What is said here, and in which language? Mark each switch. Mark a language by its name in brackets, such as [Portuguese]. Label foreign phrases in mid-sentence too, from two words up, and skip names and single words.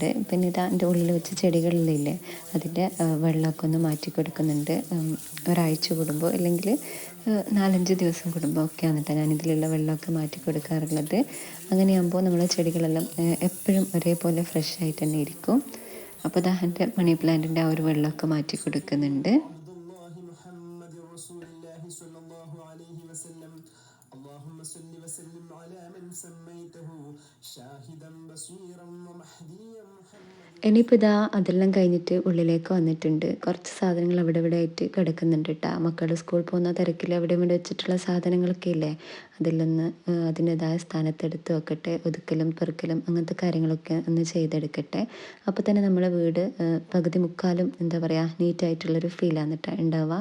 [Malayalam] പിന്നെ ഇതാ എൻ്റെ ഉള്ളിൽ വെച്ച ചെടികളിലില്ലേ അതിൻ്റെ വെള്ളമൊക്കെ ഒന്ന് മാറ്റി കൊടുക്കുന്നുണ്ട്. ഒരാഴ്ച കൂടുമ്പോൾ അല്ലെങ്കിൽ 4-5 ദിവസം കൂടുമ്പോൾ ഒക്കെയാണ് കേട്ടോ ഞാനിതിലുള്ള വെള്ളമൊക്കെ മാറ്റി കൊടുക്കാറുള്ളത്. അങ്ങനെയാകുമ്പോൾ നമ്മളെ ചെടികളെല്ലാം എപ്പോഴും ഒരേപോലെ ഫ്രഷ് ആയിട്ട് തന്നെ ഇരിക്കും. അപ്പോൾ ദാ എൻ്റെ [English] money plant [Malayalam] ആ ഒരു വെള്ളമൊക്കെ മാറ്റി കൊടുക്കുന്നുണ്ട്. [Arabic] اللهم صل وسلم على من سميته شاهدا بصيرا ومهديا محمد. [Malayalam] ഇനിയിപ്പോൾ ഇതാ അതെല്ലാം കഴിഞ്ഞിട്ട് ഉള്ളിലേക്ക് വന്നിട്ടുണ്ട്. കുറച്ച് സാധനങ്ങൾ അവിടെ ഇവിടെ ആയിട്ട് കിടക്കുന്നുണ്ട് കേട്ടോ. മക്കൾ സ്കൂളിൽ പോകുന്ന തിരക്കിൽ അവിടെ ഇവിടെ വെച്ചിട്ടുള്ള സാധനങ്ങളൊക്കെ ഇല്ലേ അതിലൊന്ന് അതിൻ്റെതായ സ്ഥാനത്തെടുത്ത് വെക്കട്ടെ. ഒതുക്കലും പെറുക്കലും അങ്ങനത്തെ കാര്യങ്ങളൊക്കെ ഒന്ന് ചെയ്തെടുക്കട്ടെ. അപ്പോൾ തന്നെ നമ്മളെ വീട് പകുതി മുക്കാലും എന്താ പറയുക നീറ്റായിട്ടുള്ളൊരു ഫീലാണ് കേട്ടോ ഉണ്ടാവുക.